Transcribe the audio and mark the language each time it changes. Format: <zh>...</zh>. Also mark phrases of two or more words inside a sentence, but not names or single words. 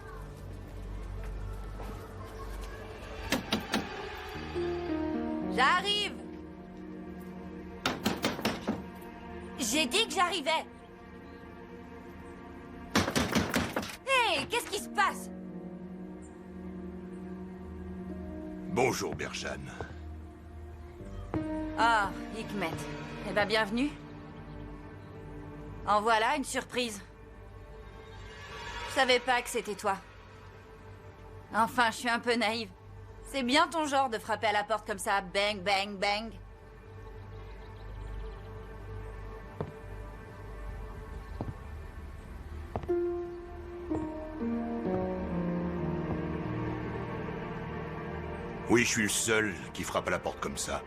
<fr>J'arrive. J'ai dit que j'arrivais. Hé, qu'est-ce qui se passe? Bonjour, Berjan. Ah, Hikmet. Eh ben, bienvenue. En voilà une surprise. Je savais pas que c'était toi. Enfin, je suis un peu naïve. C'est bien ton genre de frapper à la porte comme ça, bang, bang, bang. Oui, je suis le seul qui frappe à la porte comme ça.</fr>